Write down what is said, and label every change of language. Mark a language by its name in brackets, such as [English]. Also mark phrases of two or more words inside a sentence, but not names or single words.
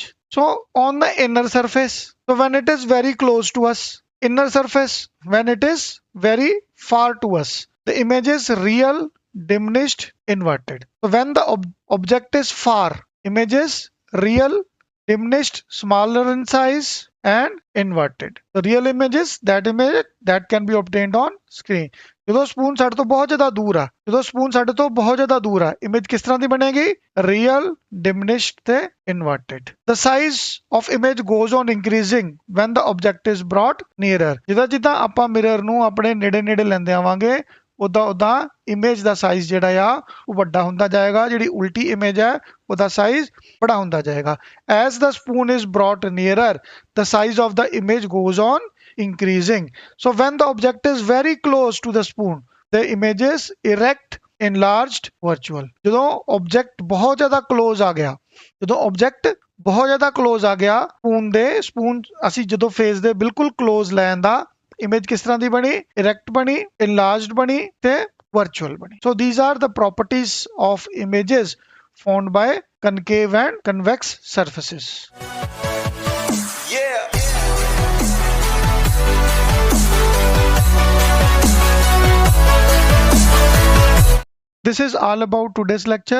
[English] So on the inner surface, so when it is very close to us, inner surface, when it is very far to us, the image is real, diminished, inverted. So when the object is far, image is real, diminished, smaller in size and inverted. The real image is that image that can be obtained on screen. [Punjabi] ਜਦੋਂ ਸਪੂਨ ਸਾਡੇ ਤੋਂ ਬਹੁਤ ਜ਼ਿਆਦਾ ਦੂਰ ਆ, ਜਦੋਂ ਸਪੂਨ ਸਾਡੇ ਤੋਂ ਬਹੁਤ ਜ਼ਿਆਦਾ ਦੂਰ ਆ, ਇਮੇਜ ਕਿਸ ਤਰ੍ਹਾਂ ਦੀ ਬਣੇਗੀ? [English] real, diminished ਤੇ ਇਨਵਰਟਡ। The size of image goes on increasing when the object is brought nearer. [Punjabi] ਜਿੱਦਾਂ ਜਿੱਦਾਂ ਆਪਾਂ ਮਿਰਰ ਨੂੰ ਆਪਣੇ ਨੇੜੇ ਨੇੜੇ ਲੈਂਦੇ ਆਵਾਂਗੇ ਉਦਾਂ ਉਦਾਂ ਇਮੇਜ ਦਾ ਸਾਈਜ਼ ਜਿਹੜਾ ਆ ਉਹ ਵੱਡਾ ਹੁੰਦਾ ਜਾਏਗਾ, ਜਿਹੜੀ ਉਲਟੀ ਇਮੇਜ ਹੈ ਉਹਦਾ ਸਾਈਜ਼ ਬੜਾ ਹੁੰਦਾ ਜਾਏਗਾ। [English] As the spoon is brought nearer, the size of the image goes on increasing. So when the object is very close to the spoon, the image is erect, enlarged, virtual. [Punjabi] ਜਦੋਂ object ਬਹੁਤ ਜ਼ਿਆਦਾ close ਆ ਗਿਆ, ਜਦੋਂ object ਬਹੁਤ ਜ਼ਿਆਦਾ close ਆ ਗਿਆ ਸਪੂਨ ਦੇ, ਸਪੂਨ ਅਸੀਂ ਜਦੋਂ ਫੇਸ ਦੇ ਬਿਲਕੁਲ close ਲੈ ਆਂਦਾ, ਇਮੇਜ ਕਿਸ ਤਰ੍ਹਾਂ ਦੀ ਬਣੀ? erect ਬਣੀ, enlarged ਬਣੀ ਤੇ virtual ਬਣੀ। [English] So these are the properties of images formed by concave and convex surfaces. This is all about today's lecture.